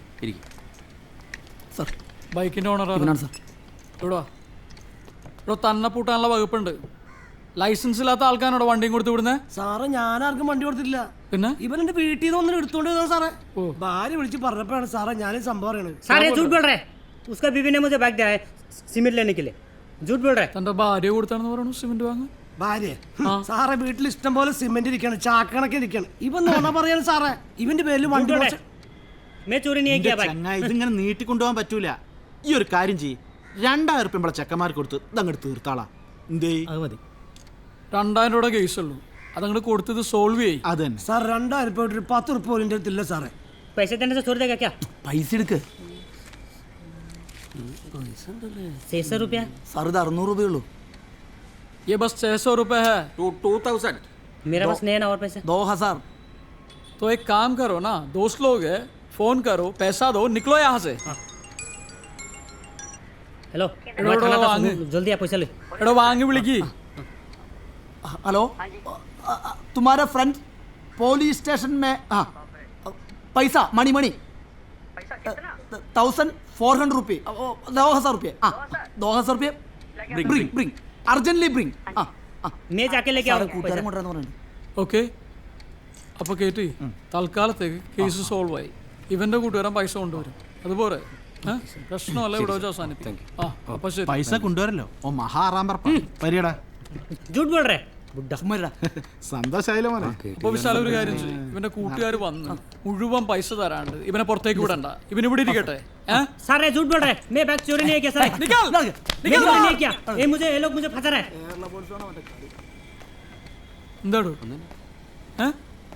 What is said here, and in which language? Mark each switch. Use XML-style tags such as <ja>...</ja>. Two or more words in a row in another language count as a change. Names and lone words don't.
<ml>സാർ. ബൈക്കിൻ്റെ ഓണറാണ് സാർ. ഇവിടെ തന്നെ പൂട്ടാനുള്ള വകുപ്പുണ്ട്. ലൈസൻസ് ഇല്ലാത്ത ആൾക്കാരോട് വണ്ടിയും കൊടുത്ത് വിടുന്നത്? സാറേ ഞാൻ ആർക്കും വണ്ടി കൊടുത്തിട്ടില്ല. പിന്നെ ഇവൻ എന്റെ വീട്ടിൽ നിന്ന് ഒന്നും എടുത്തോണ്ട് വന്നതാ സാറേ. ഭാര്യ വിളിച്ച് പറഞ്ഞപ്പോഴാണ് സാറേ ഞാൻ സംഭവം അറിയണത്.</ml> <hi>सारे झूठ बोल रहे हैं। उसका बीवी ने मुझे बैग दिया है सीमेंट लेने के लिए। झूठ बोल रहे हैं।</hi> <ml>തൻ്റെ ഭാര്യ കൊടുത്താണെന്ന് പറയണു സിമെന്റ് വാങ്ങാൻ. ഭാര്യ സാറേ വീട്ടിൽ ഇഷ്ടം പോലെ സിമെന്റ് ഇരിക്കാണ്, ചാക്കണക്ക് ഇരിക്കാണ്. ഇവൻ നോണ പറയാണ് സാറേ. ഇവന്റെ പേരിൽ വണ്ടി</ml> <hi>मैं चोरी नहीं किया भाई।</hi> <ml>ചങ്ങായി ഇതിങ്ങനെ നീട്ടിക്കൊണ്ടുപോകാൻ പറ്റൂല. ഈ ഒരു കാര്യം ചെയ്യ്, 2000 ഉറുപ്പിക നമ്മളെ ചെക്കന്മാർക്ക് കൊടുത്ത് ഇതങ്ങോട്ട് തീർത്താളാ. എന്തേ? 2000 രൂപയുടെ കേസുള്ളൂ, അതങ്ങോട്ട് കൊടുത്തത് സോൾവ് ചെയ്യും. അത് തന്നെ സാർ. 2000 രൂപ 10 ഉറുപ്പ് പോലും ഇല്ല സാറേ.</ml> <hi>पैसे देने से छोड़ देगा क्या?</hi> <ml>പൈസ എടുക്ക്</ml> <hi>600 रुपया।</hi> <ml>സാർ ഇത് 600 രൂപയുള്ളൂ.</ml> <hi>ये बस 600 रुपये है. 2000. मेरा पास नहीं है ना और पैसे। 2000. तो एक काम करो ना, दोस्त लोग है, फोन करो, पैसा दो, निकलो यहाँ से. हेलो जल्दी आप पैसा ले।</hi> <ml>എടോ വാങ്ങി विളിക്കി.</ml> <hi>हेलो, तुम्हारा फ्रेंड</hi> <en>police station</en> <hi>में पैसा मनी 1400 रुपये, 2000 रुपये.</hi> <en>2000 रुपये bring urgently bring.</en> <hi>मैं जाके लेके आऊँ.</hi> <ml>ഓക്കെ, അപ്പോൾ കേട്ടി തൽക്കാലത്തേക്ക് കേസ് സോൾവ് ആയി. ഇവന്റെ കൂട്ടുകാരൻ പൈസ കൊണ്ടുവരും, അതുപോലെ പ്രശ്നമല്ല ഇവിടെ വെച്ച് അവസാനിപ്പിക്കും. ആ അപ്പോൾ ശരി. പൈസ കൊണ്ടുവരല്ലോ. ഓ മഹാറാമ്പർ പരിയടാ.</ml> <hi>झूठ बोल रहे हैं।</hi> <ml>സന്തോഷായാലോ മോനെ. അപ്പോൾ വിശാല ഒരു കാര്യം ചെയ്യും, ഇവന്റെ കൂട്ടുകാർ വന്ന് മുഴുവൻ പൈസ തരാണ്ട് ഇവനെ പുറത്തേക്ക് വിടണ്ട, ഇവൻ ഇവിടെ ഇരിക്കട്ടെ.</ml> <hi>सारे झूठ बोल रहे हैं। मैं बैग चोरी नहीं किया सर। निकल मैं चोरी नहीं किया। ये लोग मुझे फंसा रहे हैं।</hi> <ml>എന്താടോ</ml>